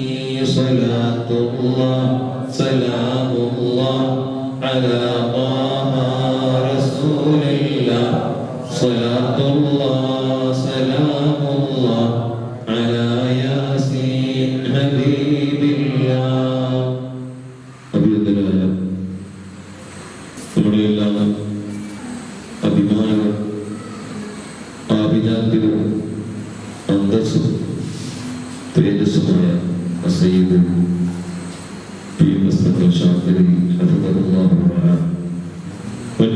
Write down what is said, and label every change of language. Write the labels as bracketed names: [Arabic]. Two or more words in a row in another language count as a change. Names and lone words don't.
[Arabic] صلاة الله سلام الله على طه رسول الله. صلاة الله سلام الله على ياسين حبيب الله. [Malayalam] അഭിനന്ദനായ നമ്മുടെ എല്ലാ അഭിമാനവും ആഭിജാത്യവും അന്തസ്സും തേജസ്സുമായ സയ്യിദ് ശാന്തി മറ്റു